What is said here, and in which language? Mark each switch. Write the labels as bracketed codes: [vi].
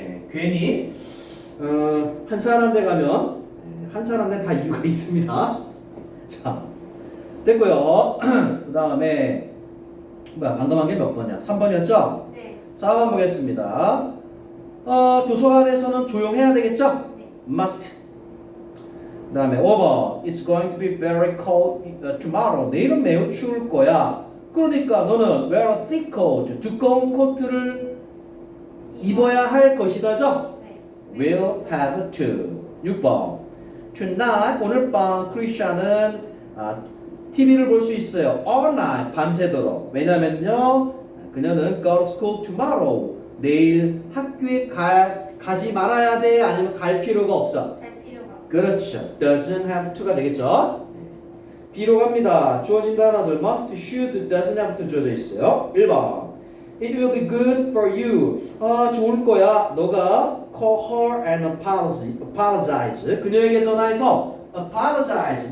[ko] 괜히 한 사람 데 가면 한 사람 데 다 이유가 있습니다. 자, 됐고요. 그 다음에 방금 한 게 몇 번이야? 3번이었죠? 네. 4번 보겠습니다. 도서관에서는 조용해야 되겠죠? 네. [en] must. [ko] 그 다음에 5번 [en] It's going to be very cold tomorrow. [ko] 내일은 매우 추울 거야. 그러니까 너는 [en] wear a thick coat. [ko] 두꺼운 코트를 입어야 할 것이다죠? 네. [en] will have to. [ko] 6번 Tonight 오늘 밤 크리스찬은 TV를 볼 수 있어요. [en] all night [ko] 밤새도록. 왜냐면요 그녀는 [en] go to school tomorrow. [ko] 내일 학교에 가지 말아야 돼? 아니면 갈 필요가 없어? 갈 필요가 없어. 그렇죠. [en] doesn't have to가 되겠죠? [ko] B로 갑니다. 주어진 단어들 [en] must, should, doesn't have to [ko] 주어져 있어요. [en] 1번 It will be good for you. [ko] 좋을 거야. 너가 [en] call her and apologize. [ko] 그녀에게 전화해서 apologize.